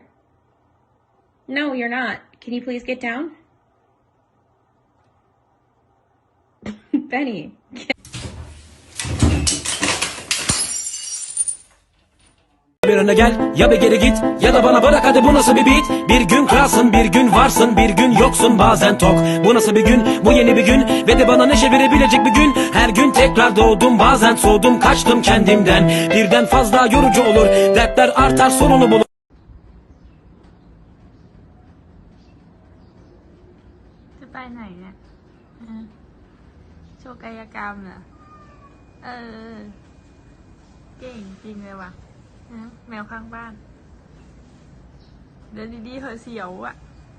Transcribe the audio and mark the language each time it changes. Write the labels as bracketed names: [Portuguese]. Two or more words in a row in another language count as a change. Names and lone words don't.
[English] No, you're not. Can you please get down? Penny. [Turkish] Bir öne gel, ya bir geri git, ya da bana bırak hadi bu nasıl bir beat? Bir gün kralsın, bir gün varsın, bir gün yoksun bazen tok. Bu nasıl bir gün, bu yeni bir gün ve de bana neşe verebilecek bir gün. Her gün tekrar doğdum, bazen soğudum, kaçtım kendimden. Birden fazla yorucu olur, dertler artar sonunu bulur. [Thai] จะไปไหนเนี่ยโชว์กายกรรมเหรอเก่งจริงเลยว่ะแมวข้างบ้านเดินดีๆเหอะเสียวอ่ะ